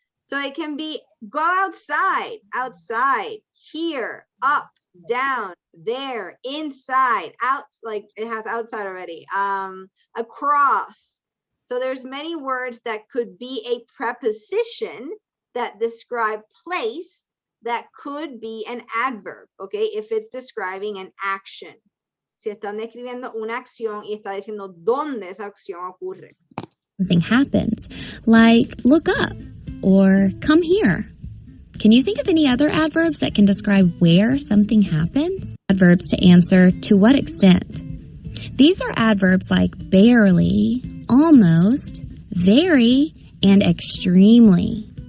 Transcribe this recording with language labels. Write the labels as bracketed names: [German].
[English] So it can be go outside, outside, here, up, down, there, inside, out, like it has outside already, across. So there's many words that could be a preposition that describe place that could be an adverb, okay, if it's describing an action. [Spanish] Si están describiendo una acción y está diciendo dónde esa acción ocurre. [English] Something happens, like look up or come here. Can you think of any other adverbs that can describe where something happens? Adverbs to answer to what extent. These are adverbs like barely, almost, very, and extremely.